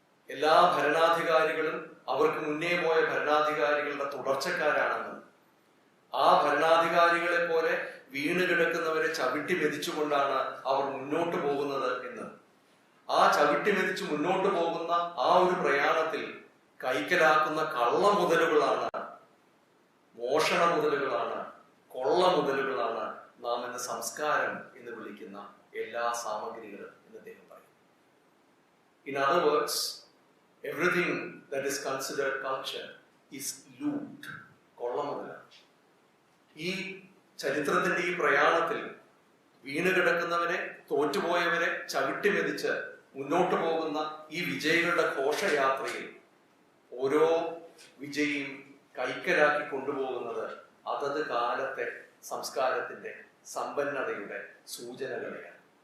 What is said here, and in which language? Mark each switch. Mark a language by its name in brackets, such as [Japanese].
[Malayalam] എല്ലാ ഭരണാധികാരികളും അവർക്ക് മുന്നേ പോയ ഭരണാധികാരികളുടെ തുടർച്ചക്കാരാണെന്നും ആ ഭരണാധികാരികളെ പോലെ വീണ് കിടക്കുന്നവരെ ചവിട്ടി മെതിച്ചുകൊണ്ടാണ് അവർ മുന്നോട്ട് പോകുന്നത് എന്ന്, ആ ചവിട്ടി മെതിച്ച് മുന്നോട്ട് പോകുന്ന ആ ഒരു പ്രയാണത്തിൽ കൈക്കലാക്കുന്ന കള്ള മുതലുകളാണ്, മോഷണ മുതലുകളാണ്, കൊള്ള മുതലുകളാണ് നാം എന്ന സംസ്കാരം എന്ന് വിളിക്കുന്ന എല്ലാ സാമഗ്രികളും എന്ന് അദ്ദേഹം പറയും. [English] In other words, everything that is considered culture is loot, [Malayalam] കൊള്ള മുതലാണ്. ഈ ചരിത്രത്തിന്റെ ഈ പ്രയാണത്തിൽ വീണ് കിടക്കുന്നവരെ, തോറ്റുപോയവരെ ചവിട്ടി മെതിച്ച് മുന്നോട്ട് പോകുന്ന ഈ വിജയികളുടെ ഘോഷയാത്രയിൽ ഓരോ വിജയിയും കൈക്കലാക്കി കൊണ്ടുപോകുന്നത് അതത് കാലത്തെ സംസ്കാരത്തിന്റെ സമ്പന്നതയുടെ സൂചനകളെയാണ്.